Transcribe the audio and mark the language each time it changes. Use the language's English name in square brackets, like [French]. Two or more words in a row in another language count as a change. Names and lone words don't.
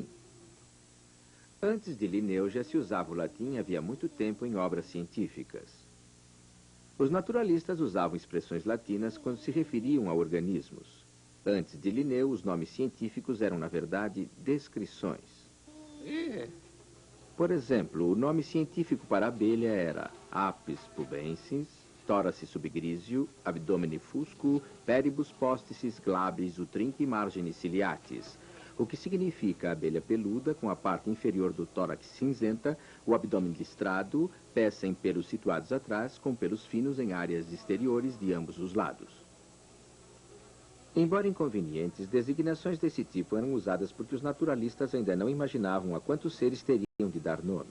[Portuguese] Antes de Linneu já se usava o latim havia muito tempo em obras científicas. Os naturalistas usavam expressões latinas quando se referiam a organismos. Antes de Linneu, os nomes científicos eram, na verdade, descrições. Por exemplo, o nome científico para a abelha era [Latin] Apis pubensis, Thorace subgrisio, Abdomini fusco, Peribus posticis glabris utrinque marginis ciliatis, [Portuguese] o que significa abelha peluda com a parte inferior do tórax cinzenta, o abdômen listrado, pés sem pelos situados atrás, com pelos finos em áreas exteriores de ambos os lados. Embora inconvenientes, designações desse tipo eram usadas porque os naturalistas ainda não imaginavam a quantos seres teriam de dar nome.